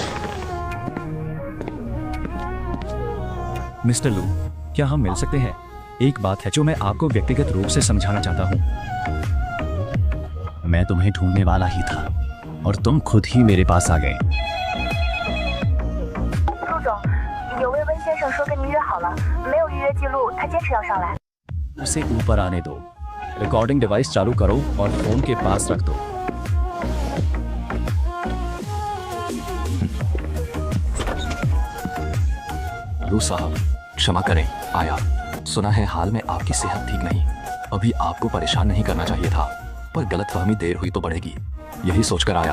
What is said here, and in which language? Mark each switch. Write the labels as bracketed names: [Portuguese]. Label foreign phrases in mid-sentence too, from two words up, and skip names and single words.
[Hindi] मिस्टर लू, क्या हम मिल सकते हैं? एक बात है जो मैं आपको व्यक्तिगत रूप से समझाना चाहता हूँ। मैं तुम्हें ढूंढने वाला ही था और तुम खुद ही मेरे पास आ गए। [Chinese] 陆总，有位温先生说跟您约好了，没有预约记录，他坚持要上来。 [Hindi] उसे ऊपर आने दो। रिकॉर्डिंग डिवाइस चालू करो और फोन के पास रख दो। लू साहब क्षमा करें, आया। सुना है हाल में आपकी सेहत ठीक नहीं। अभी आपको परेशान नहीं करना चाहिए था, पर गलतफहमी देर हुई तो बढ़ेगी, यही सोचकर आया।